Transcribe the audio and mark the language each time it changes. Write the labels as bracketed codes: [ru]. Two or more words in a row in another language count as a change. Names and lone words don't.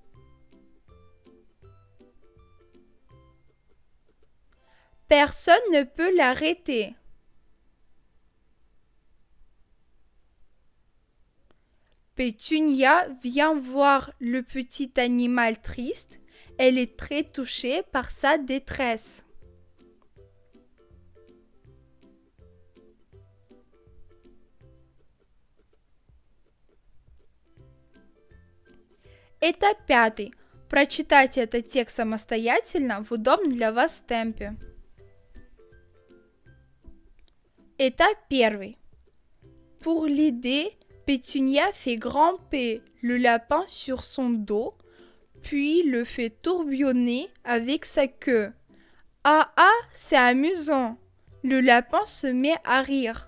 [fr] Personne ne peut l'arrêter. Pétunia vient voir le petit animal triste. Elle est très touchée par sa détresse. [ru] Этап 5. Прочитайте этот текст самостоятельно в удобном для вас темпе. [fr] Étape 1. Pour l'aider, Pétunia fait grimper le lapin sur son dos, puis le fait tourbillonner avec sa queue. Ah ah, c'est amusant. Le lapin se met à rire.